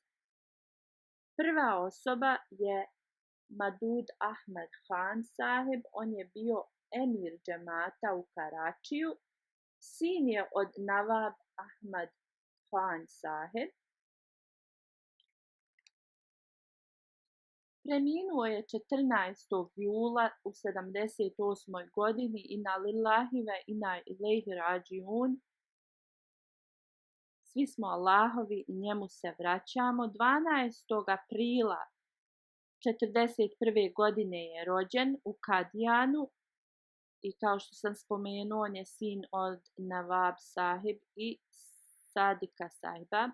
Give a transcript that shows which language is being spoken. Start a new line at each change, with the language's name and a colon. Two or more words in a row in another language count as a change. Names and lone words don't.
Bosnian: Prva osoba je Madud Ahmed Khan sahib, on je bio emir džemata u Karačiju, sin je od Nawab Ahmed Khan sahib. Preminuo je 14. jula u 78. godini,
Arabic: إنا لله وإنا إليه راجعون.
Bosnian: Svi smo Allahovi i njemu se vraćamo. 12. aprila 41. godine je rođen u Kadijanu i kao što sam spomenuo, on je sin od Nawab sahib i Sadika sahiba.